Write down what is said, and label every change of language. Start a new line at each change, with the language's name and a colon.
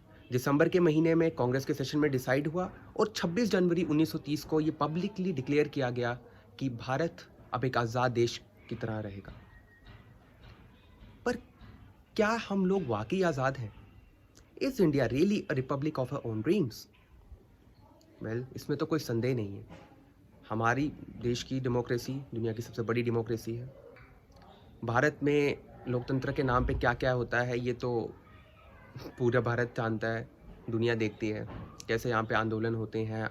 Hindi: दिसंबर के महीने में कांग्रेस के सेशन में डिसाइड हुआ और 26 जनवरी 1930 को ये पब्लिकली डिक्लेयर किया गया कि भारत अब एक आज़ाद देश की तरह रहेगा। पर क्या हम लोग वाकई आज़ाद हैं?
English: Is India really a republic of our own dreams?
Hindi: Well, इसमें तो कोई संदेह नहीं है। हमारी देश की डेमोक्रेसी दुनिया की सबसे बड़ी डेमोक्रेसी है। भारत में लोकतंत्र के नाम पे क्या क्या होता है ये तो पूरा भारत जानता है, दुनिया देखती है कैसे यहाँ पे आंदोलन होते हैं।